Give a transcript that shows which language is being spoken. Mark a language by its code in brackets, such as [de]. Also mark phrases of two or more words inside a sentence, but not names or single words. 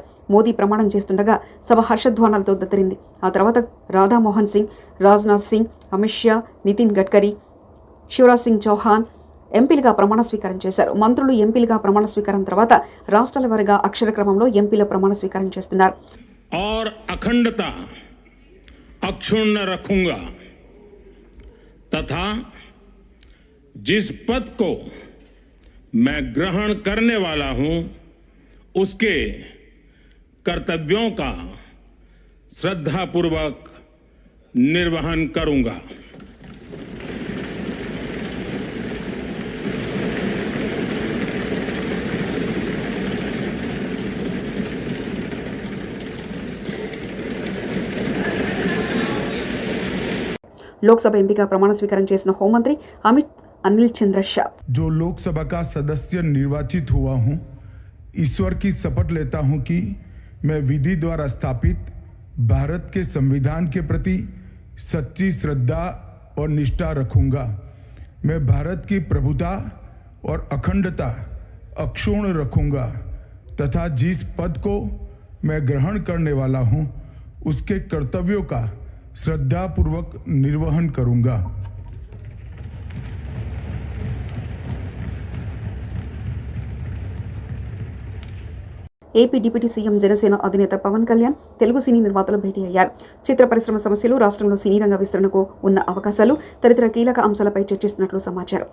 [te] మోదీ ప్రమాణం చేస్తుండగా సభ హర్షధ్వానాలతో దద్దరింది. ఆ తర్వాత రాధామోహన్ సింగ్, రాజ్నాథ్ సింగ్, అమిత్ షా, నితిన్ గడ్కరీ, శివరాజ్ సింగ్ చౌహాన్ ఎంపీలుగా ప్రమాణ స్వీకారం చేశారు. మంత్రులు ఎంపీలుగా ప్రమాణ స్వీకారం తర్వాత రాష్ట్రాల వారీగా అక్షర క్రమంలో ఎంపీల ప్రమాణ స్వీకారం చేస్తున్నారు. [hi] और अखंडता अक्षुण्ण रखूंगा तथा जिस पद को मैं ग्रहण करने वाला हूं उसके कर्तव्यों का श्रद्धापूर्वक निर्वहन करूंगा. [te] लोकसभा ఎంపీగా ప్రమాణ స్వీకారం చేసిన హోంమంత్రి అనిల్ చంద్ర షా. [hi] जो लोकसभा का सदस्य निर्वाचित हुआ हूं, ईश्वर की शपथ लेता हूं कि मैं विधि द्वारा स्थापित भारत के संविधान के प्रति सच्ची श्रद्धा और निष्ठा रखूंगा. मैं भारत की प्रभुता और अखंडता अक्षुण्ण रखूंगा तथा जिस पद को मैं ग्रहण करने वाला हूं उसके कर्तव्यों का श्रद्धापूर्वक निर्वहन करूंगा. [te] ఏపీ డిప్యూటీ సీఎం జనసేన అధినేత పవన్ కళ్యాణ్ తెలుగు సినీ నిర్మాతలు భేటీ అయ్యారు. చిత్ర పరిశ్రమ సమస్యలు, రాష్ట్రంలో సినీ రంగ విస్తరణకు ఉన్న అవకాశాలు తదితర కీలక అంశాలపై చర్చిస్తున్నట్లు సమాచారం.